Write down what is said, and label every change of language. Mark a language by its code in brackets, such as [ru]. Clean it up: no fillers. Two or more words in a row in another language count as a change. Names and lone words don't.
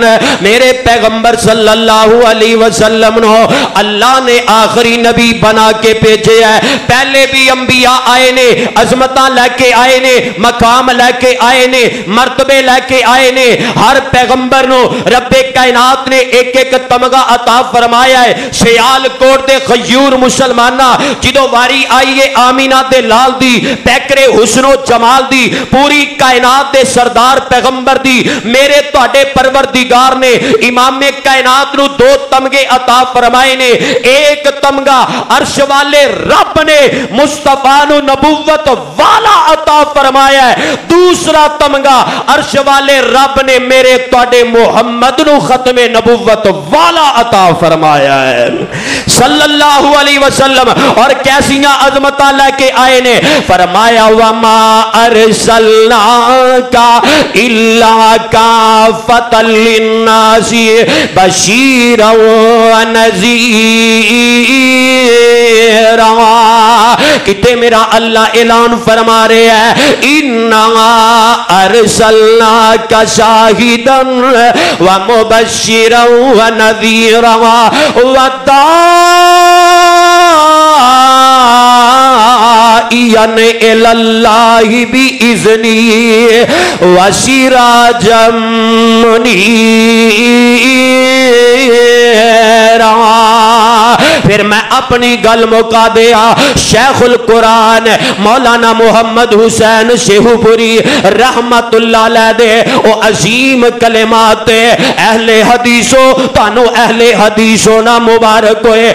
[pa] میرے پیغمبر [ar] صلی اللہ علیہ وسلم [pa] نو اللہ نے آخری نبی بنا کے بھیجے ہے۔ پہلے بھی انبیاء آئے نے، عظمتاں لے کے آئے نے، مقام لے کے آئے نے، مرتبے لے کے آئے نے۔ ہر پیغمبر نو رب کائنات نے ایک ایک تمغہ عطا فرمایا ہے۔ سیال کوٹ دے غیور مسلمانہ جدو واری آئیے آمینہ دے لال دی پیکرے حسن و جمال دی پوری کائنات دے سردار پیغمبر دی میرے تواڈے پروردگار نے امام کائنات نو دو تمغے عطا فرمائے نے۔ ایک تمغہ عرش والے رب نے مصطفیٰ نو نبوت والا عطا فرمایا ہے، دوسرا تمغہ عرش والے رب نے میرے تواڈے محمد نو ختم نبوت والا عطا فرمایا ہے [ar] صلی اللہ علیہ وسلم۔ [pa] اور کیسیاں عظمتاں لے کے آئے نے، فرمایا [ar] وما ارسلناک الا کافۃ للناس بشیرا ونذیرا۔ [pa] کتے میرا اللہ اعلان فرما رہے ہیں [ar] انا ارسلناک شاہدا ومبشرا ونذیرا وداعیا الی اللہ باذنہ وسراجا منیرا۔ [pa] پھر میں اپنی گل مکا دیا۔ شیخ القرآن مولانا محمد حسین شیہو پوری [ar] رحمت اللہ علیہ [pa] دے او عظیم کلمات اہل حدیثو تانو اہل حدیثو نا مبارک ہوئے۔